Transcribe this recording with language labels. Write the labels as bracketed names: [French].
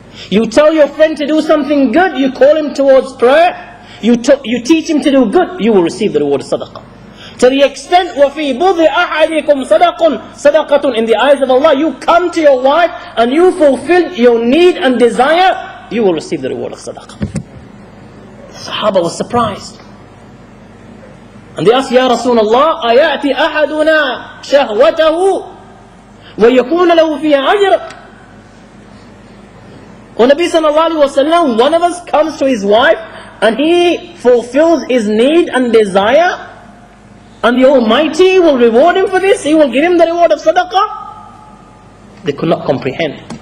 [English] You tell your friend to do something good, you call him towards prayer, you teach him to do good, you will receive the reward of sadaqah. To the extent, [Arabic] وَفِي بُضِّ أَحَدِكُمْ صَدَقَةٌ, [English] in the eyes of Allah, you come to your wife and you fulfill your need and desire, you will receive the reward of sadaqah. The Sahaba was surprised. And they asked, [Arabic] Ya Rasulullah, أَيَأْتِ أَحَدُنَا شَهْوَتَهُ وَيَكُونَ لَهُ فِيهَا أَجْرٌ. [English] O Nabi sallallahu alayhi wa sallam, one of us comes to his wife and he fulfills his need and desire, and the Almighty will reward him for this, He will give him the reward of sadaqah. They could not comprehend.